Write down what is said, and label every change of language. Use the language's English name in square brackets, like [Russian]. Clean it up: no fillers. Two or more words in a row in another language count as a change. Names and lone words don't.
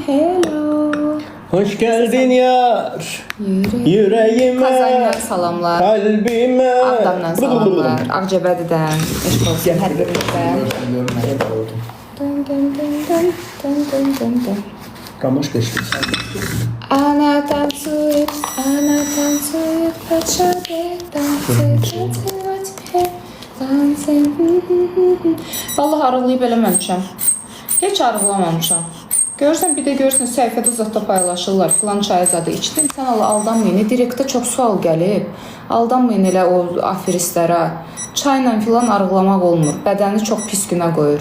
[English] Hello. [Azerbaijani] Hoş gəldin yar. Yüreğime. Kazandan salamlar. Qalbimə. Ağdamdan salamlar. Ağcabədidən. Eşq olsun hər birinizdən. Ramoş geçti. [Russian] Она танцует, подшаги, танцует во тьме, танцует. [Azerbaijani] Vallahi arıqlayıb eləməmişəm. Heç arıqlamamışam. Görürsən, bir də görürsən, səhifədə zətdə paylaşırlar. Filan çayı zadı içdim. Sən aldanmayın. Direktdə çox sual gəlib. Aldanmayın elə o aferistlərə. Çayla filan arıqlamaq olmur. Bədəni çox pis günə qoyur.